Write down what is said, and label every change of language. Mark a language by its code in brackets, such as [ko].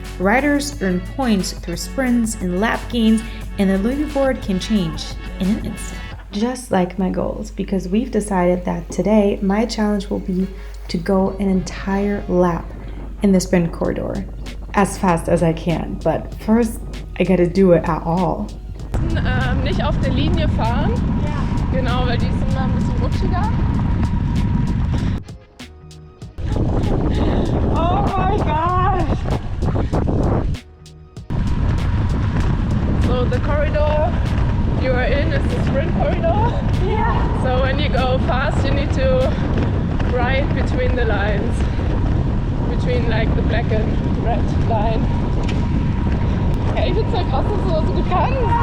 [en] Riders earn points through sprints and lap gains, and the leaderboard can change in an instant. Just like my goals, because we've decided that today my challenge will be to go an entire lap in the sprint corridor as fast as I can. But first, I gotta do it at all. [de] Nicht auf der Linie fahren. Ja. Genau, weil die ist immer ein bisschen rutschiger. [en] Oh my gosh! So the corridor you are in is the sprint corridor. Yeah. So when you go fast, you need to ride between the lines, between like the black and red line. [de] Ja, ich find's ja krass, dass du das so gut kannst.